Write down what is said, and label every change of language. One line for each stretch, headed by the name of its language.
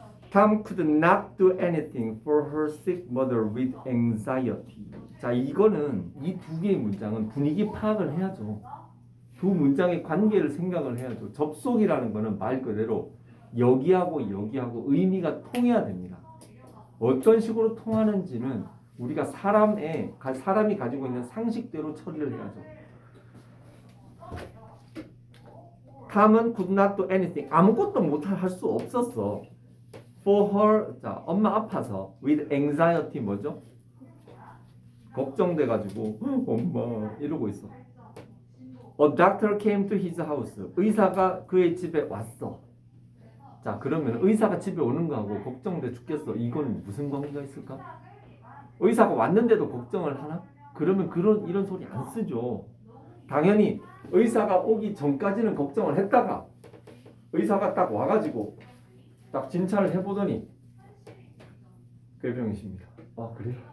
English: Tom could not do anything for her sick mother with anxiety.
Korean: 자, 이거는 이 두 개의 문장은 분위기 파악을 해야죠. 두 문장의 관계를 생각을 해야죠. 접속이라는 거는 말 그대로 여기하고 여기하고 의미가 통해야 됩니다. 어떤 식으로 통하는지는 우리가 사람이 가지고 있는 상식대로 처리를 해야죠.
English: Tom은 could not do anything.
Korean: 아무것도 못할 수 없었어.
English: For her,
Korean: 자, 엄마 아파서
English: with anxiety
Korean: 뭐죠? 걱정돼가지고 엄마 이러고 있어.
English: A doctor came to his house.
Korean: 의사가 그의 집에 왔어. 자, 그러면 의사가 집에 오는 거하고 걱정돼 죽겠어. 이건 무슨 관계가 있을까? 의사가 왔는데도 걱정을 하나? 그러면 이런 소리 안 쓰죠. 당연히 의사가 오기 전까지는 걱정을 했다가 의사가 딱 와가지고 딱 진찰을 해보더니 꾀병이십니다. 아, 그래?